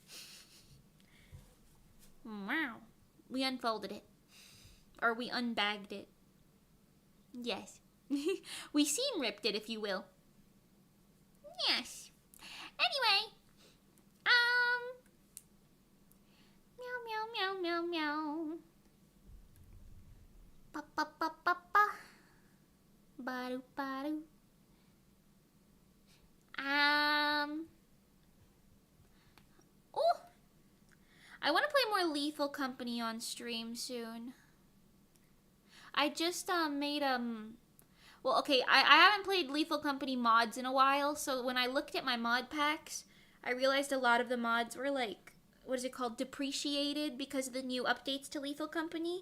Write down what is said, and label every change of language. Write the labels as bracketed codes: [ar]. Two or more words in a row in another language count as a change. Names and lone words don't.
[en] Wow. We unfolded it. Or we unbagged it. Yes. We seam ripped it, if you will. Yes. Anyway. Meow, meow, meow, meow, meow. Pa, pa, pa, pa, pa. Ba-do, ba-do. Oh! I want to play more Lethal Company on stream soon. I just made well, okay, I haven't played Lethal Company mods in a while, so when I looked at my mod packs, I realized a lot of the mods were like, what is it called, depreciated because of the new updates to Lethal Company.